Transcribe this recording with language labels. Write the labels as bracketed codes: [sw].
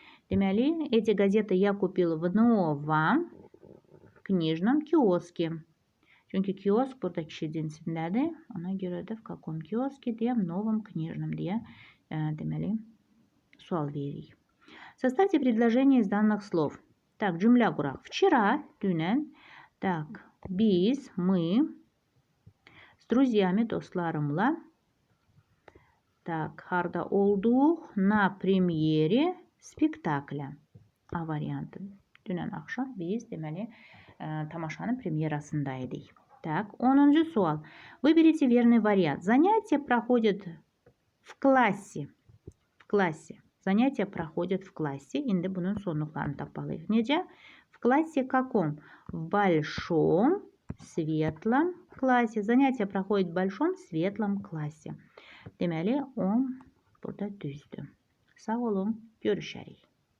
[ru] Deməli, эти газеты я купил в новом книжном киоске. [az] Çünki kiosk burada kişi cinsindədir. Ona görə də [ru] в каком киоске [az] deyə [ru] в новом книжном [az] deyə deməli sual veririk. [ru] Составьте предложение из данных слов. [az] Cümlə quraq. [ru] Вчера, dünən. Biz, мы, с друзьями, dostlarımla. [az] Harda olduq? [ru] Na premyeri spektakля. [az] A variantı. Dünən axşam biz deməli tamaşanın premyerasındaydık. 10-cu sual. [ru] Выберите верный вариант. Занятия проходят в классе. В классе. Занятия проходят в классе. [az] İndi bunun sonluqlarını tapmalıyıq. Necə? [ru] В классе каком? В большом светлом классе. Занятия проходят в большом светлом классе. [az] Deməli, o burada düzdür. Sağ olun. Görüşərik.